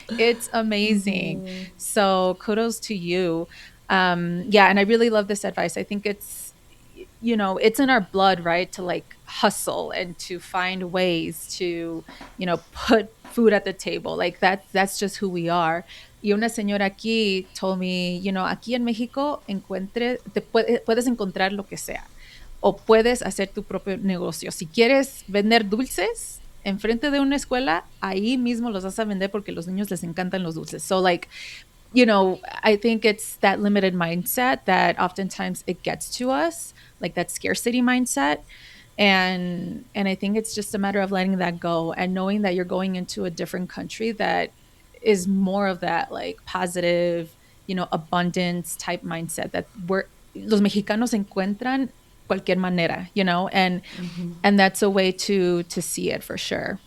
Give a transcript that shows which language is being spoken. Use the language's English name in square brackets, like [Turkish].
[English] It's amazing. So kudos to you. Yeah, and I really love this advice. I think it's in our blood, right? To, like, hustle and to find ways to, put food at the table. Like, that's just who we are. [Spanish] Y una señora aquí [English] told me, [Spanish] aquí en México puedes encontrar lo que sea, o puedes hacer tu propio negocio. Si quieres vender dulces, enfrente de una escuela, ahí mismo los vas a vender porque los niños les encantan los dulces. [English] So like, you know, I think it's that limited mindset that oftentimes it gets to us, like that scarcity mindset. And I think it's just a matter of letting that go and knowing that you're going into a different country that is more of that like positive, you know, abundance type mindset that we're [Spanish] los mexicanos encuentran cualquier manera, [English] you know, and that's a way to see it for sure.